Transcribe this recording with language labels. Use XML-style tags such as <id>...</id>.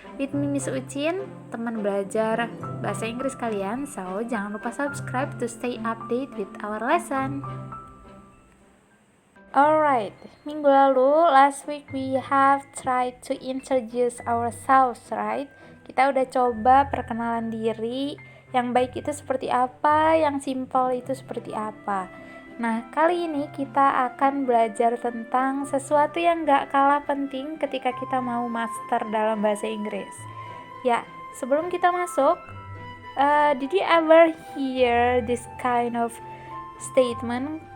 <en>With me Miss Uchin,</en> <id>teman belajar bahasa Inggris kalian,</id> <en>so</en> <id>jangan lupa</id> <en>subscribe to stay update with our lesson. Alright,</en> <id>minggu lalu,</id> <en>last week we have tried to introduce ourselves, right?</en> <id>Kita udah coba perkenalan diri. Yang baik itu seperti apa, yang simple itu seperti apa. Nah, kali ini kita akan belajar tentang sesuatu yang gak kalah penting ketika kita mau master dalam bahasa Inggris. Ya, sebelum kita masuk,</id> <en>did you ever hear this kind of statement?</en>